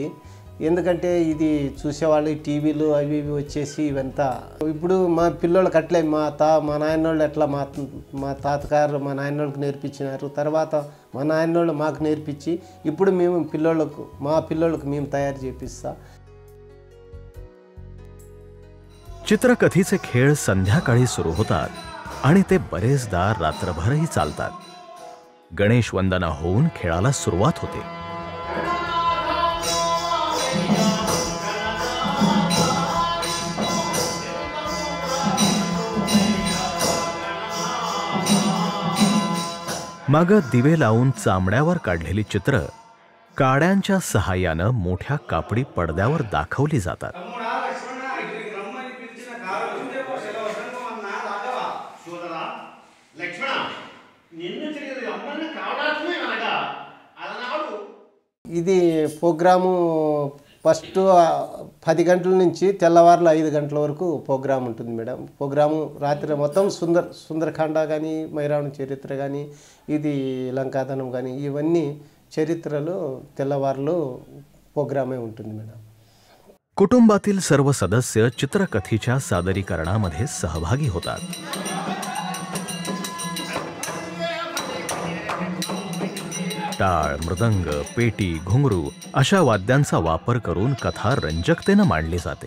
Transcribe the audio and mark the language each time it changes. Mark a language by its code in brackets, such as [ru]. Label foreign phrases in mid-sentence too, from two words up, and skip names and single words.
[te] ఎందుకంటే ఇది చూసేవాళ్ళు టీవీలు అవి ఇవి వచ్చేసి ఇవంతా ఇప్పుడు మా పిల్లోళ్ళకి అట్లే మా నాయనోళ్ళు ఎట్లా మా తాతగారు మా నాయనోళ్ళకి నేర్పించినారు, తర్వాత మా నాయనోళ్ళు మాకు నేర్పించి ఇప్పుడు మేము మా పిల్లోళ్ళకు మేము तयार చేపిస్తా। [mr] चित्रकथीचे खेळ संध्याकाळी सुरू होतात आणि ते बरेचदा रात्रभरही चालतात। गणेश वंदना होऊन खेळाला सुरुवात होते। मग दिवे लावून चामड्यावर काढलेली चित्र काड्यांच्या सहाय्यानं मोठ्या कापडी पडद्यावर दाखवली जातात। [te] ఇది ప్రోగ్రాము ఫస్ట్ 10 గంటల నుంచి తెల్లవారులు 5 గంటల వరకు ప్రోగ్రామ్ ఉంటుంది మేడం। ప్రోగ్రాము రాత్రి మొత్తం సుందరకాండ కానీ మైరావణ చరిత్ర కానీ ఇది లంకాదనం కానీ ఇవన్నీ చరిత్రలు తెల్లవారులు प्रोग्रामे ఉంటుంది మేడం। [mr] कुटुंबातील सर्व सदस्य चित्रकथीच्या सादरीकरणामध्ये सहभागी होतात। टाळ, मृदंग, पेटी, घुंगरू अशा वाद्यांचा वापर करून कथा रंजकतेने मांडली जाते।